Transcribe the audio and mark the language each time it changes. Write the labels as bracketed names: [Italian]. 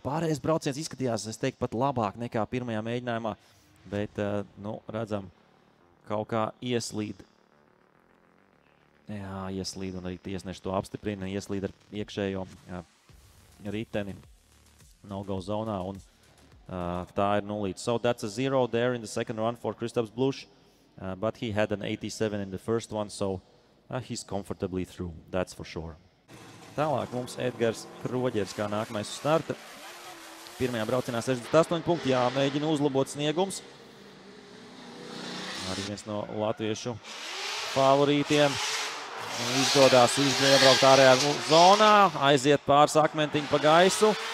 [Latvian] Pārējais brauciens izskatījās, es teiktu, pat labāk nekā pirmajā mēģinājumā, bet, redzam, kaut kā ieslīd. Jā, ieslīd, un arī tiesneši to apstiprina, ieslīd ar iekšējo riteni no-go zonā, un tā ir nulīte. [English] So that's a 0 there in the second run for Kristaps Blušs, but he had an 87 in the first one, so he's comfortably through, that's for sure. [Latvian] Tālāk mums Edgars Kroģers kā nākamais uz starta. Pirmajā braucienā 68 punkti, jāmēģina uzlabot sniegums. Arī viens no latviešu favorītiem. Izdodās iebraukt ārējā zonā, aiziet pāris akmentiņu pa gaisu.